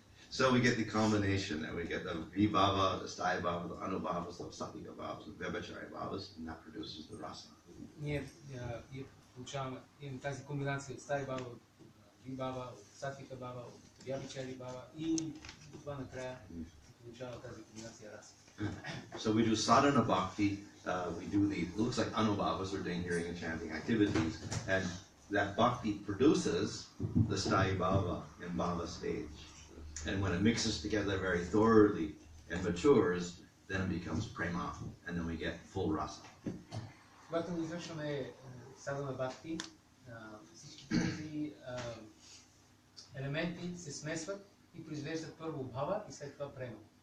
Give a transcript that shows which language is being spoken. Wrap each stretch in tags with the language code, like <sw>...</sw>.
<en>So we get the combination, and we get the vibhava, the sthai bhava, the anubhavas, the satvika bhavas, the vyabhachari bhavas, and that produces the rasa.</en> <bg>Ние получаваме тази комбинация от стай бава, от вибава, от сатвика бава, от vyabhachari бава и това накрая получава тази комбинация раса.</bg> <en>So we do sadhana bhakti, we do the, it looks like anubhavas or hearing and chanting activities, and that bhakti produces the sthai bhava and bhava stage. And when it mixes together very thoroughly, and matures, then it becomes prema, and then we get full rasa.</en> <bg>Когато извършваме садана бхакти, всички тези елементи се смесват и произвеждат първо бхава и след това према.</bg>